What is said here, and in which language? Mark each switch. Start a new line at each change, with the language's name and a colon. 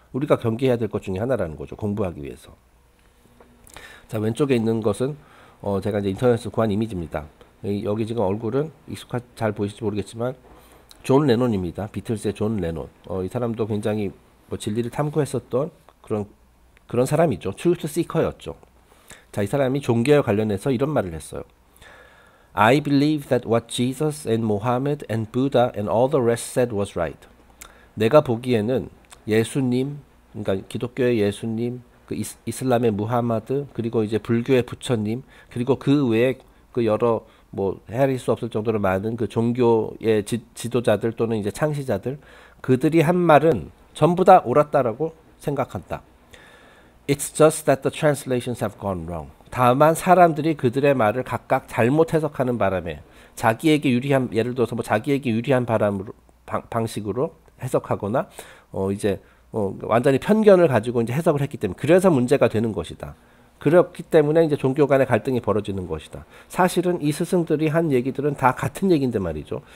Korean: 우리가 경계해야 될 것 중에 하나라는 거죠. 공부하기 위해서. 자, 왼쪽에 있는 것은 제가 이제 인터넷에서 구한 이미지입니다. 여기 지금 얼굴은 잘 보이실지 모르겠지만 존 레논입니다. 비틀즈의 존 레논. 이 사람도 굉장히 뭐 진리를 탐구했었던 그런 사람이죠. 트루스 시커였죠. 자, 이 사람이 종교에 관련해서 이런 말을 했어요.
English: I believe that what Jesus and Mohammed and Buddha and all the rest said was right.
Korean: 내가 보기에는 예수님, 그러니까 기독교의 예수님, 그 이슬람의 무하마드, 그리고 이제 불교의 부처님, 그리고 그 외에 그 여러 뭐 헤아릴 수 없을 정도로 많은 그 종교의 지도자들 또는 이제 창시자들, 그들이 한 말은 전부 다 옳았다라고 생각한다.
English: It's just that the translations have gone wrong.
Korean: 다만 사람들이 그들의 말을 각각 잘못 해석하는 바람에 자기에게 유리한, 예를 들어서 뭐 자기에게 유리한 방식으로 해석하거나 완전히 편견을 가지고 이제 해석을 했기 때문에 그래서 문제가 되는 것이다. 그렇기 때문에 이제 종교 간의 갈등이 벌어지는 것이다. 사실은 이 스승들이 한 얘기들은 다 같은 얘기인데 말이죠.